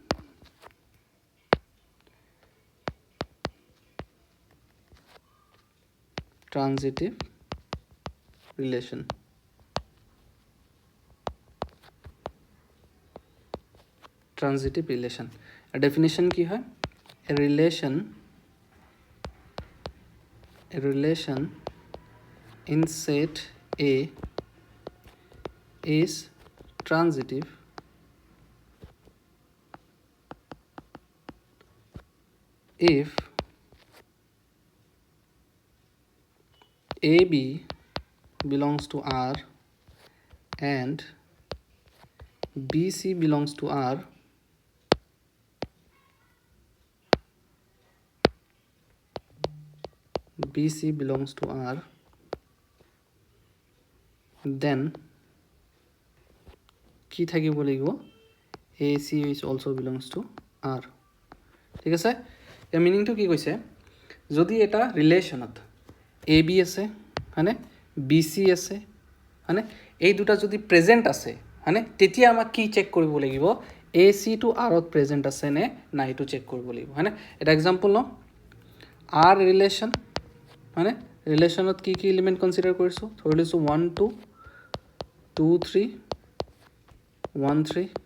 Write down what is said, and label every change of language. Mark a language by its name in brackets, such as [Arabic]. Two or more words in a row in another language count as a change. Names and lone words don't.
[Assamese] ট্ৰানজিটিভ ৰিলেশ্যন ট্ৰানজিটিভ ৰিলেশ্যন ডেফিনেশ্যন কি হয় এ [English] ৰিলেশ্যন in set A is transitive if AB belongs to R and BC belongs to R BC belongs to R then [Assamese] কি থাকিব লাগিব [English] AC is also belongs to R ঠিক [Assamese] আছে ইয়াৰ মিনিংটো কি কৈছে যদি এটা ৰিলেশ্যনত AB আছে হয়নে BC আছে হয়নে এই দুটা যদি প্ৰেজেণ্ট আছে হয়নে তেতিয়া আমাক কি চেক কৰিব লাগিব AC টু Rত প্ৰেজেণ্ট আছে নে নাই এইটো চেক কৰিব লাগিব হয়নে এটা এক্সাম্পল লওঁ R ৰিলেশ্যন হয়নে ৰিলেশ্যনত কি কি এলিমেণ্ট কনচিডাৰ কৰিছোঁ ধৰি লৈছোঁ 1 2 2 3 1 3